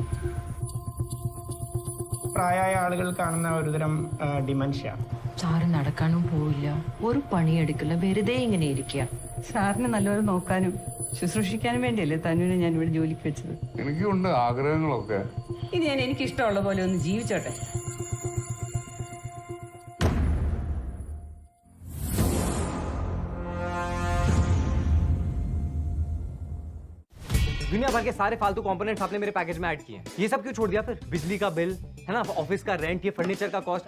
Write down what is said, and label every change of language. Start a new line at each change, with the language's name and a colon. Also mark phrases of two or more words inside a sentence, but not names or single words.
Malayalam: പ്രായമായ ആളുകൾ കാണുന്ന ഒരുതരം ഡിമെൻഷ്യ. സാറ് നടക്കാനും പോവില്ല, ഒരു പണിയെടുക്കില്ല, വെറുതെ ഇങ്ങനെ ഇരിക്കുക. സാറിനെ നല്ലപോലെ നോക്കാനും ശുശ്രൂഷിക്കാനും വേണ്ടിയല്ലേ തന്നുവിനെ ഞാൻ ഇവിടെ ജോലിക്ക് വെച്ചത്. എനിക്കുണ്ട് ആഗ്രഹങ്ങളൊക്കെ. ഇത് ഞാൻ എനിക്കിഷ്ടമുള്ള പോലെ ഒന്ന് ജീവിച്ചോട്ടെ.
Hindi: दुनिया भर के सारे फालतू कंपोनेंट्स आपने मेरे पैकेज में ऐड किए हैं। ये सब क्यों छोड़ दिया फिर? बिजली का बिल है ना, ऑफिस का रेंट, ये फर्नीचर का कॉस्ट।